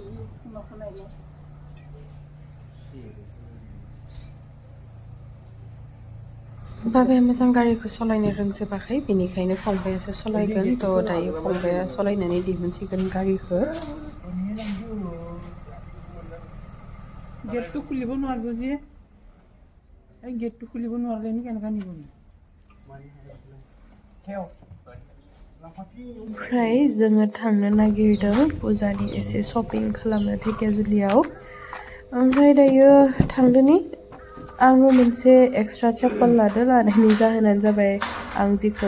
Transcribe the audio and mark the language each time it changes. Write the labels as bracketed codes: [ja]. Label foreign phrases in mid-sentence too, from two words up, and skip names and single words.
[brx] बाबाया मोजां गारिखौ सालायनो रोंजोबाखै बेनिखायनो फंबायासो सालायगोन थ' दायो फंबाया सालायनानै दिहुनसिगोन गारिखौ [as] गेटটো খুলিব নোৱাৰিব যে এই गेटটো খুলিব নোৱাৰিলে কেনেকৈ নিব [brx] ओमफ्राय जोङो थांनो नागिरदों फुजानि एसे शपिं खालामनो धेकियाजुलियाव ओमफ्राय दायो थांदोनि आङो मोनसे एक्सट्रा चप्पल लादों लानायनि जाहोनानो जाबाय आं जिखौ